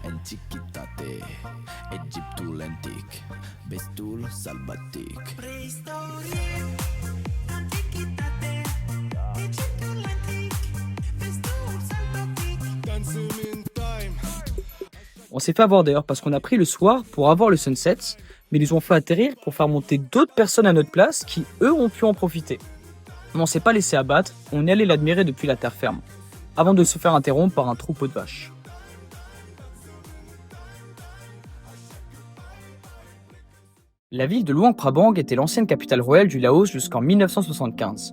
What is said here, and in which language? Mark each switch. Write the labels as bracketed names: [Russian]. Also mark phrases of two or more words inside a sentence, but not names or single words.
[Romanian] txikitate, Egiptul antic, vestul sălbatic. Preistorie, antichitate, Egiptul antic, vestul sălbatic. [English] Dancing in time. [French] On s'est fait avoir d'ailleurs parce qu'on a pris le soir pour avoir le sunset, mais ils nous ont fait atterrir pour faire monter d'autres personnes à notre place qui, eux, ont pu en profiter. Mais on s'est pas laissé abattre, on est allé l'admirer depuis la terre ferme, avant de se faire interrompre par un troupeau de vaches. La ville de Luang Prabang était l'ancienne capitale royale du Laos jusqu'en 1975.